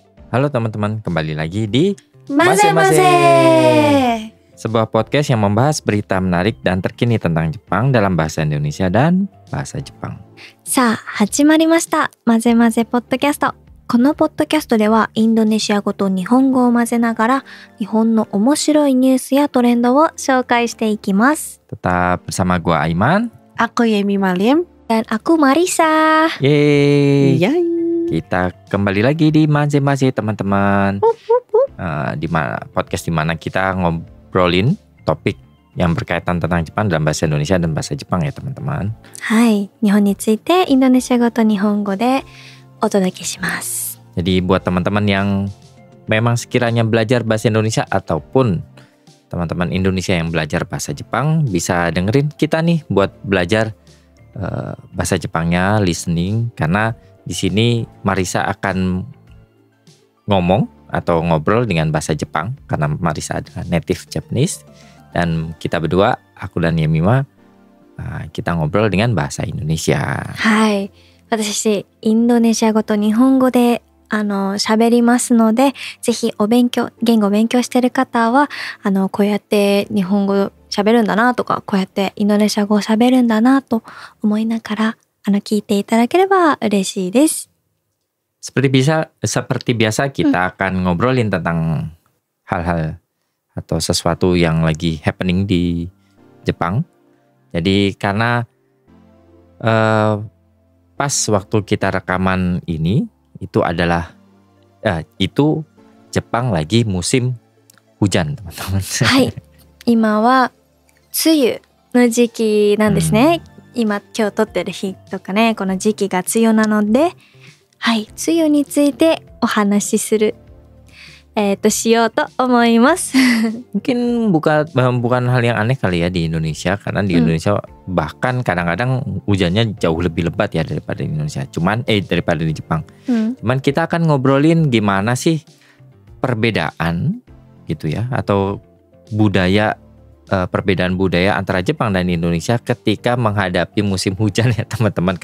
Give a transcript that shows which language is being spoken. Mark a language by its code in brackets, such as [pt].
[id] Halo teman-teman, kembali lagi di Maze-Maze. Sebuah podcast yang membahas berita menarik dan terkini tentang Jepang dalam bahasa Indonesia dan bahasa Jepang. [ja] さあ始まりましたマゼマゼポッドキャスト。このポッドキャストではインドネシア語と日本語を混ぜながら日本の面白いニュースやトレンドを紹介していきます。 [id] Tetap bersama gua Aiman. Aku Yemi Malim. Dan aku Marisa. Yeay. Yay. Kita kembali lagi di Maze-Maze teman-teman. Podcast di mana kita ngobrolin topik yang berkaitan tentang Jepang dalam bahasa Indonesia dan bahasa Jepang ya teman-teman. [ja] はい、日本についてインドネシア語と日本語でお届けします。 [id] Jadi buat teman-teman yang memang sekiranya belajar bahasa Indonesia ataupun teman-teman Indonesia yang belajar bahasa Jepang bisa dengerin kita nih buat belajar bahasa Jepangnya, listening, karena di sini Marisa akan ngomong atau ngobrol dengan bahasa Jepang karena Marisa adalah native Japanese, dan kita berdua, aku dan Yemima, kita ngobrol dengan bahasa Indonesia. [ja] はい、私インドネシア語と日本語で喋りますので、ぜひ言語を勉強してる方はこうやって日本語喋るんだなとか、こうやってインドネシア語を喋るんだなと思いながら聞いていただければ嬉しいです。 [id] Seperti biasa kita akan ngobrolin tentang hal-hal atau sesuatu yang lagi happening di Jepang. Jadi karena pas waktu kita rekaman ini itu adalah itu Jepang lagi musim hujan teman-teman. [ja] はい、今は梅雨の時期なんですね。今日撮ってる日とかね、この時期が梅雨なので、はい、梅雨についてお話しするしようと思います。 [id] Mungkin bukan hal yang aneh kali ya di Indonesia, karena di Indonesia bahkan kadang-kadang hujannya jauh lebih lebat ya daripada di Indonesia. Daripada di Jepang. Cuman kita akan ngobrolin gimana sih perbedaan gitu ya, atau perbedaan budaya antara Jepang dan Indonesia ketika menghadapi musim hujan ya teman-teman.